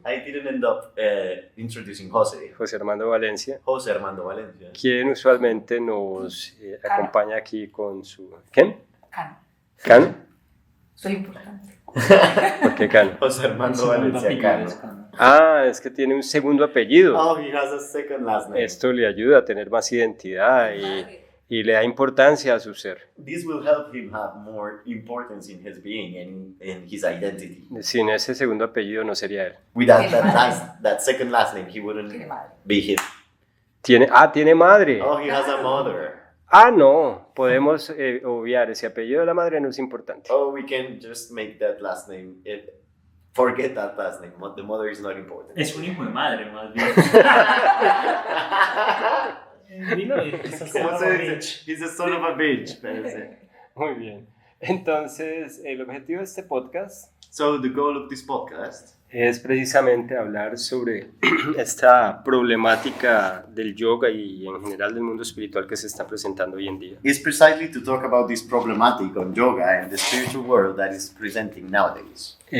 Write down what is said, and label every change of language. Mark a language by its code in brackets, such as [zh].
[en] I didn't end up introducing Jose. [es] José Armando Valencia, [en] Jose Armando Valencia. [es] quien usualmente nos acompaña aquí con su... ¿Quién? Cano. ¿Cano? Soy importante. ¿Por qué Cano? [en] Jose Armando Valencia Cano. [es] Ah, es que tiene un segundo apellido. [en] Oh, he has a second last name. [es] Esto le ayuda a tener más identidad y le da importancia a su ser. [en] This will help him have more importance in his being and in his identity. [es] Sin ese segundo apellido no sería él. [en] Without [es] Tiene madre. [en] that second last name, he wouldn't [es] Tiene madre. [en] be him. [es] Tiene madre. [en] Oh, he has a mother. [es] No, podemos obviar ese apellido de la madre, no es importante. [en] Oh, we can just make that last name. Forget that last name. The mother is not important. [es] Es un hijo de madre, más bien. Dilo, ¿Cómo se dice? [en] He's the son of a bitch. [es] Parece. Muy bien. Entonces, el objetivo de este podcast [en] So the goal of this podcast [es] es precisamente hablar sobre esta problemática del yoga y en general del mundo espiritual que se está presentando hoy en día. [en] is precisely to talk about this problematic on yoga and the spiritual world that is presenting nowadays.